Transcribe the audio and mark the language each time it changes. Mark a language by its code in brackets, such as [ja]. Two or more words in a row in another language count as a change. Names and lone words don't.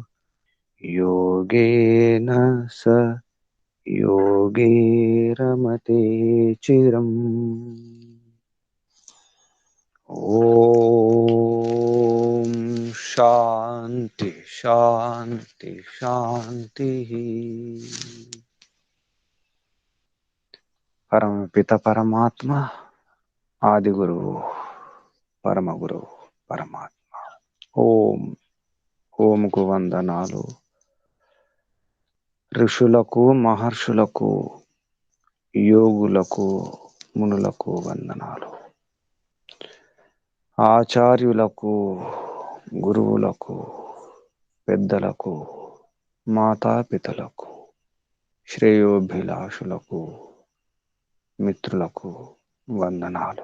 [sa] योगेन स योगी रमते चिरम् ओम शांति शांति शांति। परम पिता परमात्मा आदि गुरु परम गुरु परमात्मा [te] ఓం ఓంకు వందనాలు. ఋషులకు మహర్షులకు యోగులకు మునులకు వందనాలు. ఆచార్యులకు గురువులకు పెద్దలకు మాతాపితలకు శ్రేయోభిలాషులకు మిత్రులకు వందనాలు.